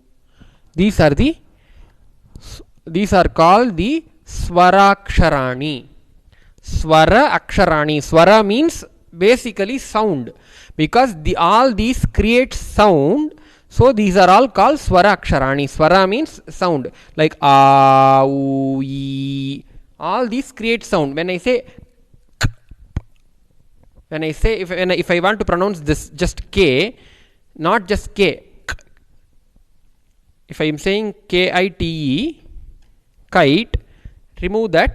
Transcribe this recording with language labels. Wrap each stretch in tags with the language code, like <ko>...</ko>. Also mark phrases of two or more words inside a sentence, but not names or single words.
<en>These are called the Swaraksharani. Swara Aksharani. Swara means basically sound, because all these create sound. So these are all called Swara Aksharani. Swara means sound, like a, u, e. All these create sound. When I say if I want to pronounce this just K, not just K. If I am saying K-I-T-E, kite, remove that.</en>